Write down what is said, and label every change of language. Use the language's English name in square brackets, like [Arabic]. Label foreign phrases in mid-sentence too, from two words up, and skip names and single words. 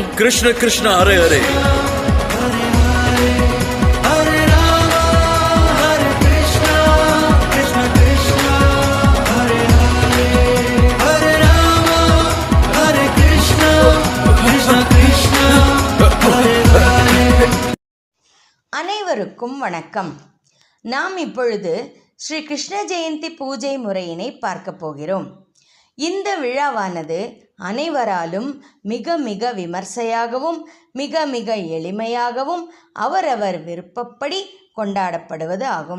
[Sanskrit] कृष्ण कृष्ण हरे हरे, हरे राम हरे कृष्ण, कृष्ण कृष्ण हरे हरे, हरे राम हरे कृष्ण, कृष्ण कृष्ण हरे हरे. [Tamil] அனைவருக்கும் வணக்கம். நாம் இப்பொழுது ஸ்ரீ கிருஷ்ண ஜெயந்தி பூஜை முறையினை பார்க்க போகிறோம். இந்த விழாவானது அனைவராலும் மிக மிக விமர்சையாகவும் மிக மிக எளிமையாகவும் அவரவர் விருப்பப்படி கொண்டாடப்படுவது ஆகும்.